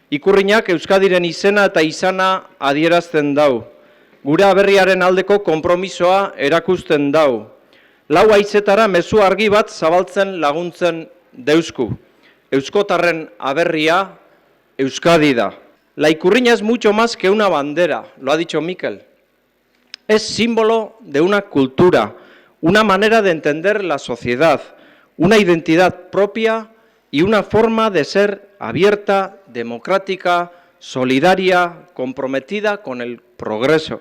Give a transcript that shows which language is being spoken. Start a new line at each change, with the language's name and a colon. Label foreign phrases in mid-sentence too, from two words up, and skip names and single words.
Basque: Ikurriñak Euskadiren izena eta izana adierazten dau. Gure aberriaren aldeko konpromisoa erakusten dau. Lau haizetara mezu argi bat zabaltzen laguntzen deusku. Euskotarren aberria Euskadi da.
Spanish: La ikurriña es mucho más que una bandera, lo ha dicho Mikel. Es símbolo de una cultura, una manera de entender la sociedad, una identidad propia y una forma de ser abierta, democrática, solidaria, comprometida con el progreso.